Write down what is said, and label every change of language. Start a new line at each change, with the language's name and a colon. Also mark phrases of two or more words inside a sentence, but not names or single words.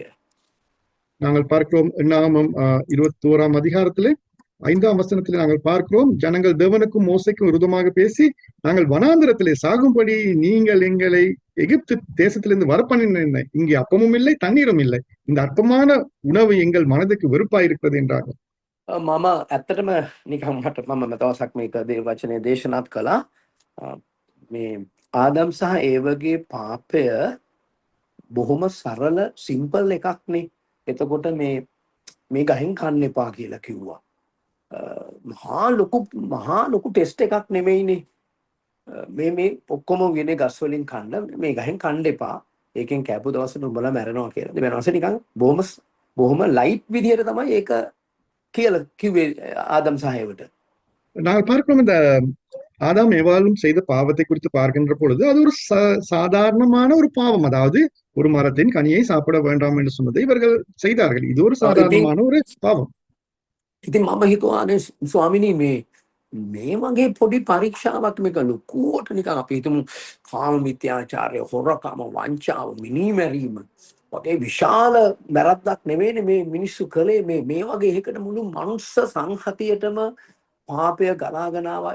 Tamil: நாங்கள் பார்க்கிறோம் என்னாகமம் 21ஆம் அதிகாரத்திலே 5ஆம் வசனத்திலே நாங்கள் பார்க்கிறோம், ஜனங்கள் தேவனுக்கும் மோசைக்கும் விரோதமாக பேசி நாங்கள் வனாந்திரத்திலே சாகும்படி நீங்கள் எங்களை எகிப்து தேசத்திலிருந்து வரப்பண்ணின, இங்கே அப்பமும் இல்லை தண்ணீரும் இல்லை, இந்த அற்பமான உணவு எங்கள் மனதுக்கு வெறுப்பாயிருக்கிறது என்றார்கள்.
Sinhala: මම ඇත්තටම නිකන් මම දවසක් මේක වචනේ දේශනාත් කළා. මේ ආදම් සහ ඒවගේ පාපය බොහොම සරල සිම්පල් එකක්නේ. එතකොට මේ ගහෙන් කන්න එපා කියලා කිව්වා. මහා ලොකු ටෙස්ට් එකක් නෙමෙයිනේ. මේ ඔක්කොම විනේ ගස් වලින් කන්න, මේ ගහෙන් කන්න එපා. ඒකෙන් කැපු දවසට උඹලා මැරෙනවා කියලා. දෙවියන් වහන්සේ නිකන් බොහොම ලයිට් විදියට තමයි ඒක කියලා කිව්වේ ආදම් සහ ඒවට.
Tamil: நாங்கள் பார்க்கிறோம் இந்த ஆதாம் ஏவாளும் செய்த பாவத்தை குறித்து பார்க்கின்ற பொழுது அது ஒரு சாதாரணமான ஒரு பாவம். அதாவது ஒரு மரத்தின் கனியை சாப்பிட வேண்டாம் என்று சொன்னதை இவர்கள் செய்தார்கள். இது ஒரு
Sinhala: ඉතින්
Tamil: சாதாரணமான ஒரு பாவம்.
Sinhala: ඉතින් මම හිතුවානේ ස්වාමිනී මේ වගේ පොඩි පරීක්ෂාවක් මේක ලොකුවට නිකන් අපි හිතමු කාම මිත්‍යාචාරය, හොරකම, වංචාව, මිනීමැරීම වගේ විශාල වැරද්දක් නෙවෙයිනේ මේ මිනිස්සු කළේ. මේ වගේ එකකට මුළු මනුස්ස සංහතියටම පාපය ගලාගෙන ආවා.